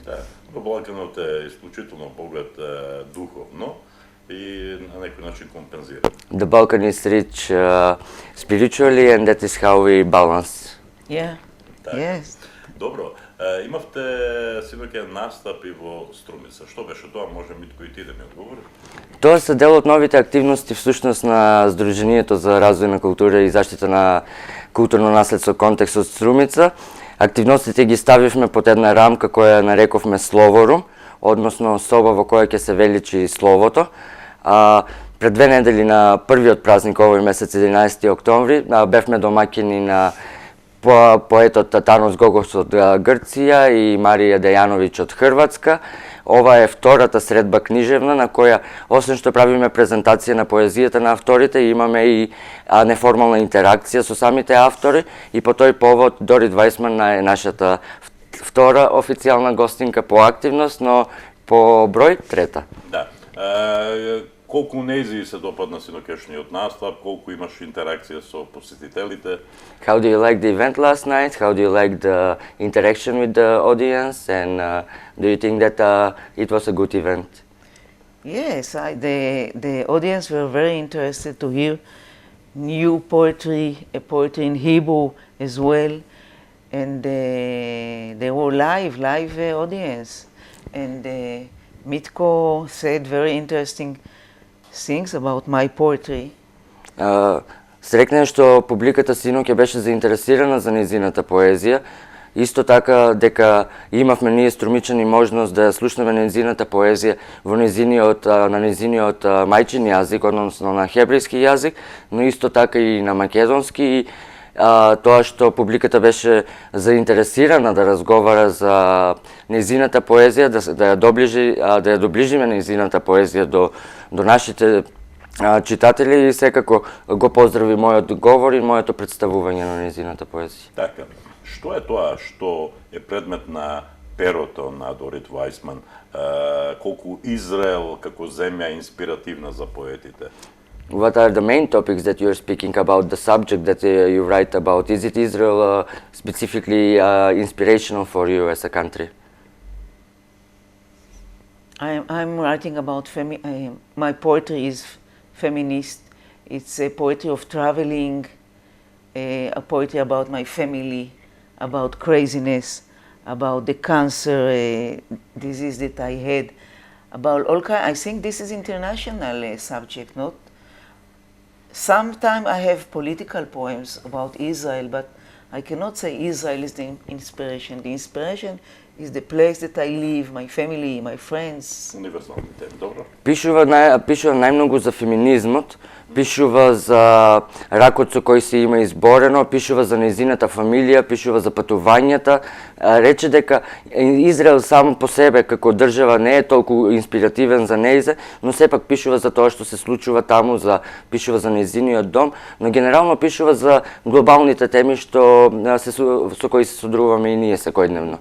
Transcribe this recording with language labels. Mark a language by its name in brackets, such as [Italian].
[Macedonian] Да, Балканот е исклучително поглед духовно и на некој начин компензира. [English] The Balkan is rich spiritually and that is how we balance. Yeah, [Macedonian] Так. [English] yes. [Macedonian] Добро, имавте синоќа настапи во Струмица. Што беше тоа? Може Митко и ти да ми одговори? Тоа се дел од новите активности всушност на Сдруженијето за развој на култура и заштита на културно наследство контекст од Струмица. Активностите ги ставивме под една рамка која нарековме Словорум, односно соба во која ќе се величи словото. Пред 2 недели на првиот празник овој месец, 11 октомври, бевме домаќини на поетот Татанос Гогос од Грција и Марија Дејановиќ од Хрватска. Ова е втората средба книжевна на која, освен што правиме презентација на поезијата на авторите, имаме и неформална интеракција со самите автори и по тој повод Дорит Вајсман е нашата втора официјална гостинка по активност, но по број трета. Да. Колку нејзи се допадна синокешниот настап, колку имаш интеракција со посетителите? [English] How do you like the event last night? How do you like the interaction with the audience? And do you think that it was a good event? Yes, the audience were very interested to hear new poetry, a poetry in Hebrew as well, and they were live audience. And Mitko said very interesting things about my poetry. [Macedonian] Срекне што публиката синоќа беше заинтересирана за нејзината поезија. Исто така дека имавме ние струмичани можност да слушнеме нејзината поезија на нејзиниот мајчин јазик, односно на хебрејски јазик, но исто така и на македонски. тоа што публиката беше заинтересирана да разговара за нејзината поезија, да ја доближиме нејзината поезија до нашите читатели и секако го поздрави мојот говор и моето представување на нејзината поезија. Така, што е тоа што е предмет на перото на Дорит Вајсман? Колку Израел како земја е инспиративна за поетите? [English] What are the main topics that you're speaking about, the subject that you write about? Is it Israel specifically inspirational for you as a country? I'm writing about my poetry is feminist. It's a poetry of traveling, a poetry about my family, about craziness, about the cancer disease that I had, about all kind. I think this is international subject, not. Sometimes I have political poems about Israel, but I cannot say Israel is the inspiration. The inspiration is the place that I live, my family, my friends. [Macedonian] Универзални теми, добро. Пишува најмногу за феминизмот, пишува за ракот со кој се има изборено, пишува за нејзината фамилија, пишува за патувањата. Рече дека Израел само по себе како држава не е толку инспиративен за нејзе, но сепак пишува за тоа што се случува таму, пишува за нејзиниот дом, но генерално пишува за глобалните теми со кои се содруваме и ние секојдневно.